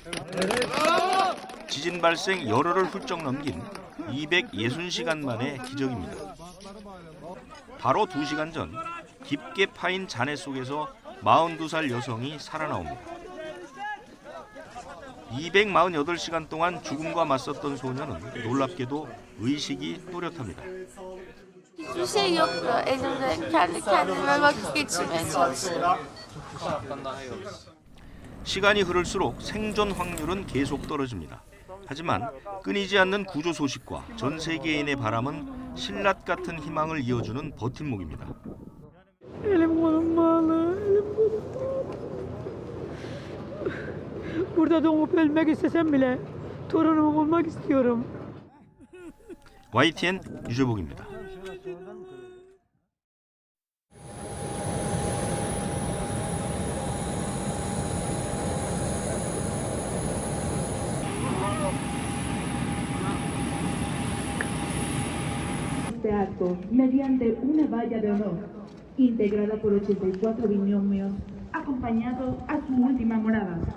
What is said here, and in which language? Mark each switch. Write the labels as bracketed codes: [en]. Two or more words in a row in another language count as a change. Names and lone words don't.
[ko] 지진 발생 열흘을 훌쩍 넘긴 260시간 만의 기적입니다. 바로 2시간 전 깊게 파인 잔해 속에서 42살 여성이 살아나옵니다. 248시간 동안 죽음과 맞섰던 소녀는 놀랍게도 의식이 또렷합니다. [tr] Hiçbir şey yoktu. Elimde kendi kendime vakit geçirmeye çalıştım. [ko] 시간이 흐를수록 생존 확률은 계속 떨어집니다. 하지만 끊이지 않는 구조 소식과 전 세계인의 바람은 신라 같은 희망을 이어주는 버팀목입니다. [tr] Elim kolum bağlı. Burada doğup ölmek istesem bile torunumu bulmak istiyorum. [ko] YTN 유재복입니다. [es] Este acto mediante una valla de honor integrada por 84 binomios acompañados a su última morada.